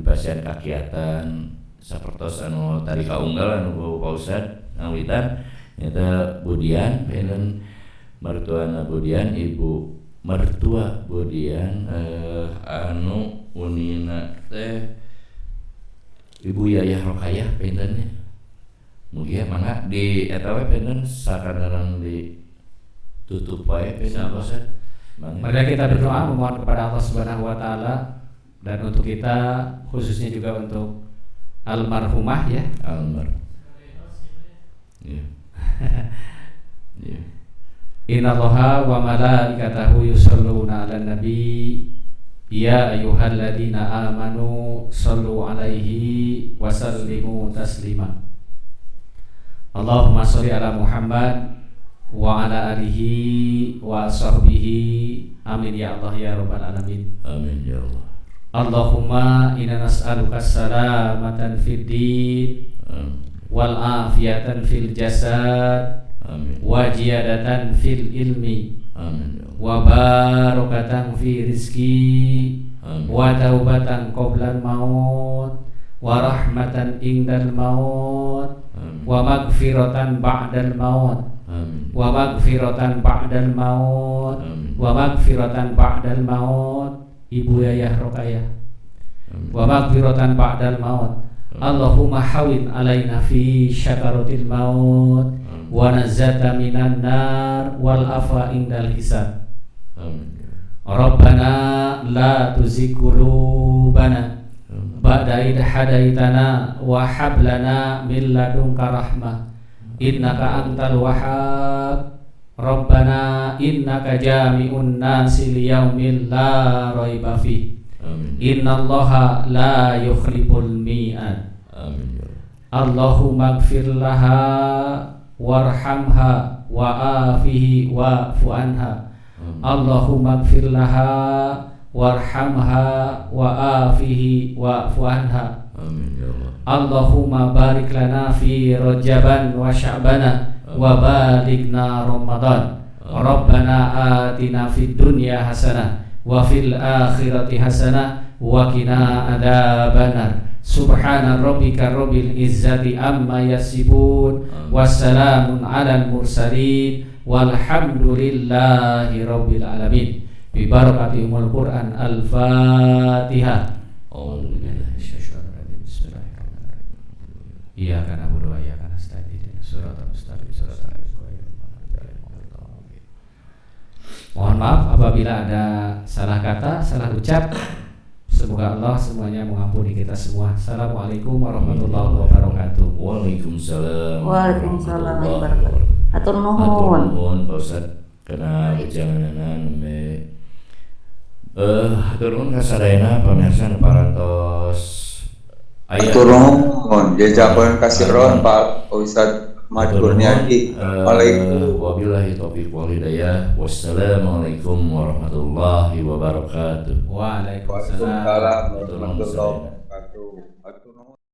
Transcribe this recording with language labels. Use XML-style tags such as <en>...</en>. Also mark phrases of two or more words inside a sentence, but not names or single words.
<su>dipasihan kakiatan sapertos anu tadi kaunggal anu Pak Ustaz ngawitan eta Budian beunang mertuana Budian ibu mertua Budian anu unina teh Ibu Yayah Rokayah beunteunnya mugia mangga di eta we penten sakadaran ditutup wae penten Ustaz.</su> <id>Mari kita berdoa memohon kepada Allah</id> <ar>سبحانه وتعالى</ar> <id>dan untuk kita khususnya juga untuk almarhumah ya. Iya. Iya.</id> <ar>إن الله وملائكته يصلون على النبي يا أيها الذين آمنوا صلوا عليه وسلموا تسليما. اللهم صل على محمد وعلى آله وصحبه آمين يا الله يا رب العالمين. آمين يا الله. اللهم إنا نسألك سلامة في الدين والعافية في الجسد آمين. وزيادة في العلم, آمين. وبركة في الرزق, آمين. وتوبة قبل الموت، ورحمة عند الموت, آمين. ومغفرة بعد الموت, آمين. ومغفرة بعد الموت, آمين. ومغفرة بعد الموت. Ibu Yayah Rokayah, آمين. ومغفرة بعد الموت. اللهم هون علينا في سكرات الموت، والنجاة من النار، والعفو عند الحساب. آمين. ربنا لا تزغ قلوبنا بعد إذ هديتنا وهب لنا من لدنك رحمة إنك أنت الوهاب. ربنا إنك جامع الناس ليوم لا ريب فيه. آمين. إن الله لا يخلف الميعاد. آمين. اللهم اغفر لها وارحمها وعافها واعف عنها. اللهم اغفر لها وارحمها وعافها واعف عنها. آمين يا الله. اللهم بارك لنا في رجب وشعبان وبلغنا رمضان. ربنا آتنا في الدنيا حسنة وفي الآخرة حسنة وقنا عذاب النار. سبحان ربك رب العزة عما يصفون، وسلام على المرسلين، والحمد لله رب العالمين. ببركة أم القرآن. الفاتحة. إياك نعبد وإياك نستعين. اهدنا الصراط المستقيم. صراط الذين أنعمت عليهم.</ar> <id>Mohon maaf apabila ada salah kata, salah ucap. Semoga Allah semuanya mengampuni kita semua.</id> <ar>السلام عليكم ورحمة الله وبركاته. وعليكم السلام. وعليكم السلام ورحمة الله وبركاته.</ar> <su>Atur nuhun. Nuhun Pak Ustad</su> <id>karena perjalanan</id> <su>atur nuhun kasadayana pamirsa parantos aya Turun, jajapan kasiron Pak Ustadz Madkurniadi.</su> <ar>وعليكم السلام. وبالله التوفيق والهداية. والسلام عليكم ورحمة الله وبركاته. وعليكم السلام. وعليكم السلام ورحمة الله وبركاته.</ar>